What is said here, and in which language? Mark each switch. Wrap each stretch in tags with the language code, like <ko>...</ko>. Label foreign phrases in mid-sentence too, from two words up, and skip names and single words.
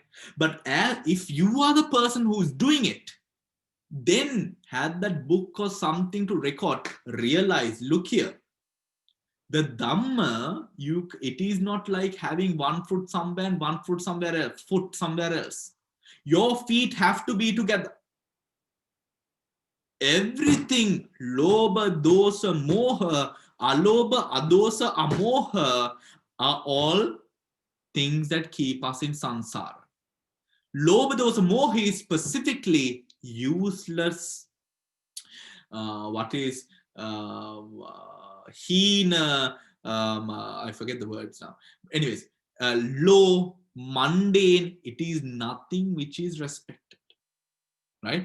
<en>But if you are the person who's doing it, then have that book or something to record. Realize, look here, the Dhamma, it is not like having one foot somewhere and one foot somewhere else. Your feet have to be together. Everything,</en> <pi>lobha, dosa, moha, alobha, adosa, amoha,</pi> <en>are all things that keep us in samsara.</en> <pi>Lobha, dosa, moha</pi> <en>is specifically useless. What is hina? I forget the words now. Anyways, low, mundane. It is nothing which is respected, right?</en>